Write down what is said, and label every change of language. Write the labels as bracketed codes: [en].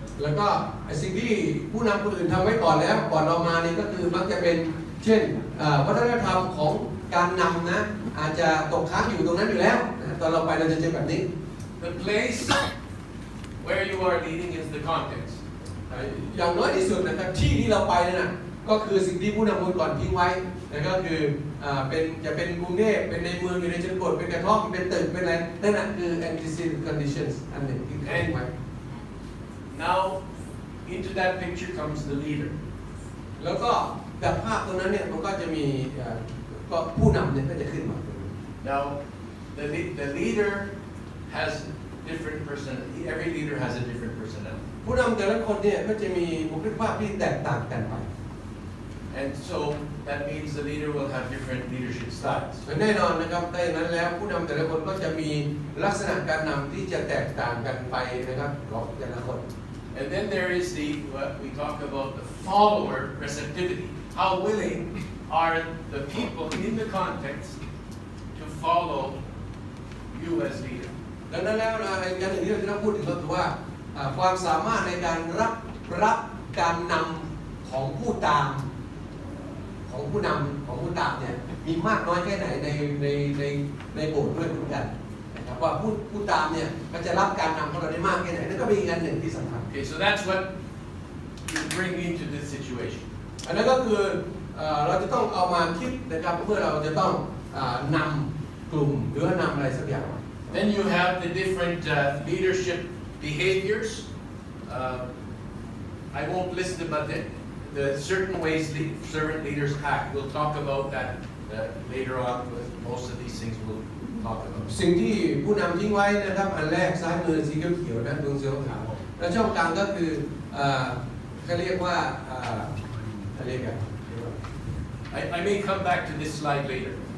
[th] แล้วก็สิ่งที่ผู้นำคนอื่นทำไว้ก่อนแล้วก่อนเรามานี่ก็คือมักจะเป็นเช่นวัฒนธรรมของการนำนะอาจจะตกค้างอยู่ตรงนั้นอยู่แล้วตอนเราไปเราจะเจอแบบนี้ [en] The place where you are leading is the context. [th] อย่างน้อยที่สุดนะครับที่ที่เราไปนั่นนะก็คือสิ่งที่ผู้นำคนก่อนทิ้งไว้นั่นก็คือจะเป็นกรุงเทพเป็นในเมืองอยู่ในชนบทเป็นกระท่อมเป็นตึกเป็นอะไรนั่นแหละคือ antecedent conditions อันหนึ่งที่ทิ้งไว้ [en] Now into that picture comes the leader. [th] แล้วก็แบบภาพตรงนั้นเนี่ยมันก็จะมีก็ผู้นำเนี่ยก็จะขึ้นมา [en] Now the leader has different personality. Every leader has a different personality. [th] ผู้นำแต่ละคนเนี่ยก็จะมีบุคลิกภาพที่แตกต่างกันไป [en] And so that means the leader will have different leadership styles. [th] แน่นอนนะครับดังนั้นแล้วผู้นำแต่ละคนก็จะมีลักษณะการนำที่จะแตกต่างกันไปนะครับของแต่ละคน [en] And then there is what we talk about the follower receptivity. How willing are the people in the context to follow you as leader? [th] ดังนั้นแล้วนะอย่างหนึ่งที่เราจะต้องพูดถึงก็คือว่าความสามารถในการรับการนำของผู้ตามของผู้นำของผู้ตามเนี่ยมีมากน้อยแค่ไหนในโบสถ์ด้วยเหมือนกันนะครับว่าผู้ตามเนี่ยก็จะรับการนำของเราได้มากแค่ไหนนั่นก็เป็นอีกอันหนึ่งที่สำคัญ [en] Okay, so that's what you bring into this situation. [th] อันนั้นก็คือเราจะต้องเอามาคิดนะครับเพื่อเราจะต้องนำกลุ่มหรือนำอะไรสักอย่าง [en] Then you have the different leadership behaviors. I won't list them, but the certain ways servant leaders act. We'll talk about that later on. Most of these things we'll talk about. [th] สิ่งที่ผู้นำทิ้งไว้นะครับอันแรกซ้ายมือสีเขียวๆนะดวงสีขาวและช่องกลางก็คือเขาเรียกว่าอะไรกัน [en] I may come back to this slide later.